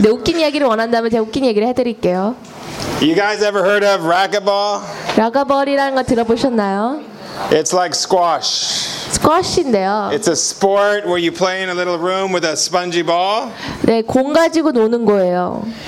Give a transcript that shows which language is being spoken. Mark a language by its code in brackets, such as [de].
[ko] 네, 웃긴 이야기를 원한다면 제가 웃긴 얘기를 해드릴게요. [en] You guys ever heard of racquetball? [ko] 라켓볼이라는 거 들어보셨나요? [en] It's like squash. [ko] Squash인데요. [en] It's a sport where you play in a little room with a spongy ball. [ko] 네, 공 가지고 노는 거예요.